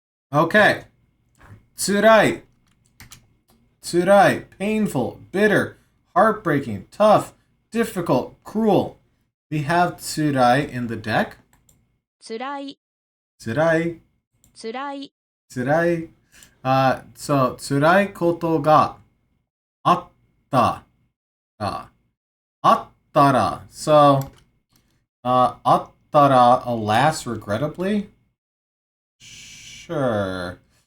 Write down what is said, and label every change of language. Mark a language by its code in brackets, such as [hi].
[en] Okay. 辛い. Tsurai, painful, bitter, heartbreaking, tough, difficult, cruel. We have tsurai in the deck. [ja] つらい [en] Tsurai, [ja] つらい [en] tsurai. [ja] So, 辛いことがあった。あったら. [en] So, [ja] あったら, [en] alas, regrettably? Sure.